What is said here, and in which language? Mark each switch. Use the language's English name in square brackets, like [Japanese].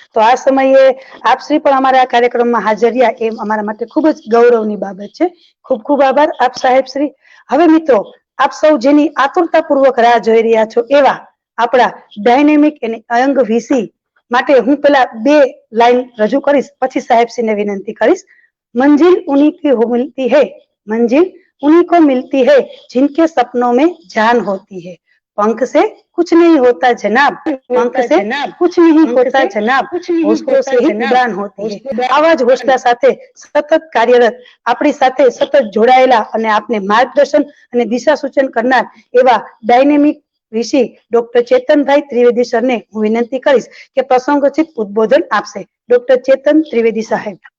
[Gujarati] તો આ સમયે આપશ્રી પણ અમારા આ કાર્યક્રમમાં હાજર રહ્યા એ અમારા માટે ખૂબ જ ગૌરવની બાબત છે. ખૂબ ખૂબ આભાર આપ સાહેબ શ્રી. હવે મિત્રો, આપ સૌ જેની આતુરતાપૂર્વક રાહ જોઈ રહ્યા છો એવા આપણા ડાયનેમિક અને અયંગ વીસી માટે હું પેલા 2 લાઈન રજૂ કરીશ, પછી સાહેબશ્રીને વિનંતી કરીશ. [Hindi] मंजिल उन्हीं की मिलती है, मंजिल उन्हीं को मिलती है जिनके सपनों में जान होती है. पंख से कुछ नहीं होता जनाब, पंख से कुछ नहीं होता जनाब, હોસલો से ही उड़ान होती है. [Gujarati] આવા જ હોસલા સાથે સતત કાર્યરત, આપણી સાથે સતત જોડાયેલા અને આપને માર્ગદર્શન અને દિશા સૂચન કરનાર એવા dynamic VC doctor Chetanbhai Trivedi સરને હું વિનંતી કરીશ કે પ્રસંગોચિત ઉદ્બોધન આપશે. ડોક્ટર ચેતન ત્રિવેદી સાહેબ.